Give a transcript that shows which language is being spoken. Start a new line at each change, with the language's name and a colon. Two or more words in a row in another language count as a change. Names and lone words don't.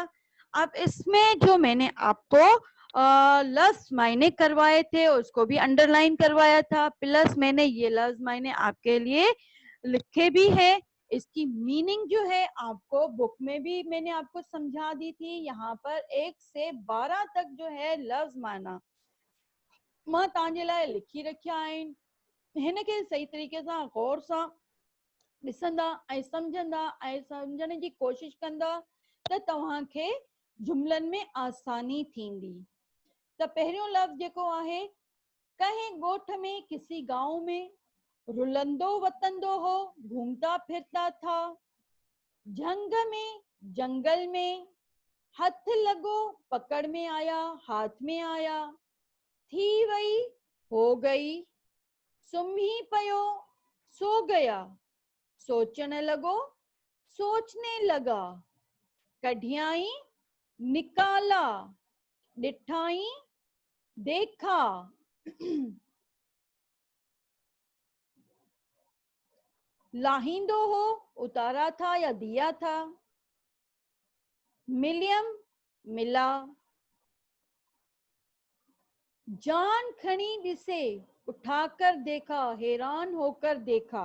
Urdu: اب اس میں جو میں نے آپ کو لفظ معنی کروائے تھے اس کو بھی انڈرلائن کروایا تھا، پلس میں نے یہ لفظ معنی آپ کے لیے لکھے بھی ہے. اس کی میننگ جو ہے آپ کو بک میں بھی میں نے آپ کو سمجھا دی تھی. یہاں پر 1 سے 12 تک جو ہے
Sindhi: लफ्ज माना मां तव्हांजे लाइ लिखी रखिया आहिनि। हिन खे सही तरीके सां गौर सां ॾिसंदा ऐं सम्झंदा ऐं सम्झण जी कोशिश कंदा त तव्हांखे जुमलनि में आसानी थींदी। त पहिरियों लफ़्ज़ जेको आहे, कहीं ॻोठ में
Urdu: کسی گاؤں میں
Sindhi: रुलंदो वतंदो हो,
Urdu: گھومتا پھرتا تھا. جنگ میں، جنگل میں,
Sindhi: हथ लगो
Urdu: پکڑ میں آیا، ہاتھ میں آیا.
Sindhi: थी वई,
Urdu: ہو گئی,
Sindhi: सुम्ही पयो,
Urdu: سو گیا,
Sindhi: सोचने लगो,
Urdu: سوچنے لگا. कढियाई, निकाला, डिठाई, देखा,
Sindhi: लाहिंदो हो,
Urdu: اتارا تھا یا دیا تھا, मिलियम, मिला,
Sindhi: जान खनी दिसे,
Urdu: اٹھا کر دیکھا، حیران ہو کر دیکھا.